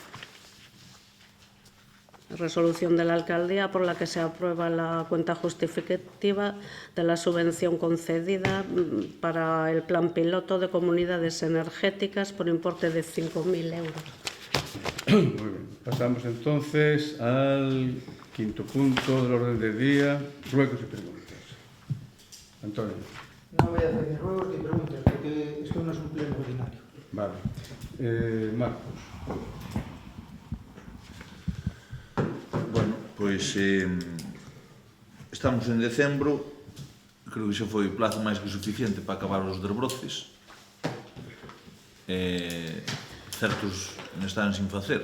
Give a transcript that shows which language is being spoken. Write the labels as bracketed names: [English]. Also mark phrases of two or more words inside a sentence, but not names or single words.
[Spanish] Resolución de la alcaldía por la que se aprueba la cuenta justificativa de la subvención concedida para el plan piloto de comunidades energéticas por importe de 5.000 euros. Muy bien. Pasamos entonces al quinto punto del orden del día, ruegos y preguntas. Antonio. No voy a hacer ni ruegos ni preguntas, porque esto no es un pleno ordinario. Vale. Marcos. [Galician] Bueno, pois estamos en decembro, creo que xa foi plazo máis que suficiente para acabar os desbroces. Certos están sin facer.